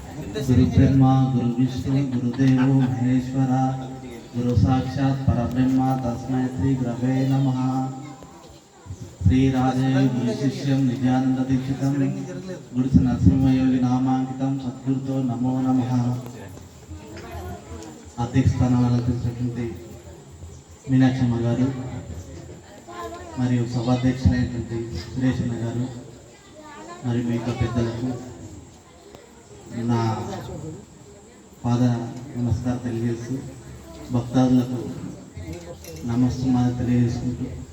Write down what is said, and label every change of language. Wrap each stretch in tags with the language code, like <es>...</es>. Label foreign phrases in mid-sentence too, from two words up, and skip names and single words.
<sa>गुरु ब्रह्मा गुरु विष्णु गुरुदेव महेश्वर गुरु साक्षात् परब्रह्म तस्मै श्री गुरवे नमः। श्री राजे गुरु शिष्यं निजानंद दीक्षितं गुरु नरसिंहयोगी नामांकितं सद्गुरुतो नमो नमः।</sa> <te>अध्यक्ष స్థానం అలంకరించినటువంటి మీనాక్షమ్మ గారు మరియు సభాధ్యక్షులైనటువంటి సురేష్ అన్న గారు మరియు మిగతా పెద్దలకు నా పాద నమస్కారం తెలియజేస్తూ భక్తాదులకు నమస్కారం తెలియజేసుకుంటూ</te>